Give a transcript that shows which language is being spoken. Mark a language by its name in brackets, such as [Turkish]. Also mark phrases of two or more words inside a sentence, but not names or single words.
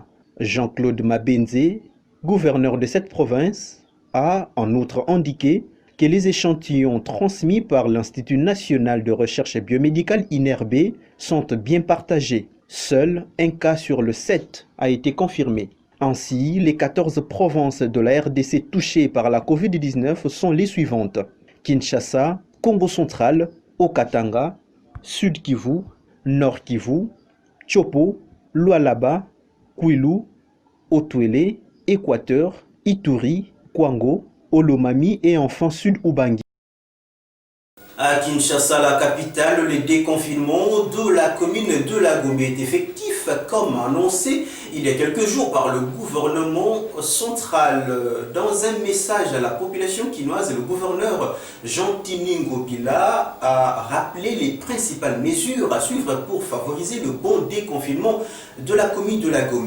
[French] Jean-Claude Mabenze, gouverneur de cette province, a en outre indiqué que les échantillons transmis par l'Institut national de recherche biomédicale INRB sont bien partagés. Seul un cas sur le 7 a été confirmé. Ainsi, les 14 provinces de la RDC touchées par la Covid-19 sont les suivantes: Kinshasa, Congo central, Haut-Katanga, Sud Kivu, Nord Kivu, Chopo, Lualaba, Kwilu, Otuele, Équateur, Ituri, Kwango, Olomami et enfin Sud Ubangi. À Kinshasa, la capitale, le déconfinement de la commune de la Gombe est effectif, comme annoncé il y a quelques jours par le gouvernement central. Dans un message à la population quinoise, le gouverneur Jean-Tini Ngobila a rappelé les principales mesures à suivre pour favoriser le bon déconfinement de la commune de la Gombe.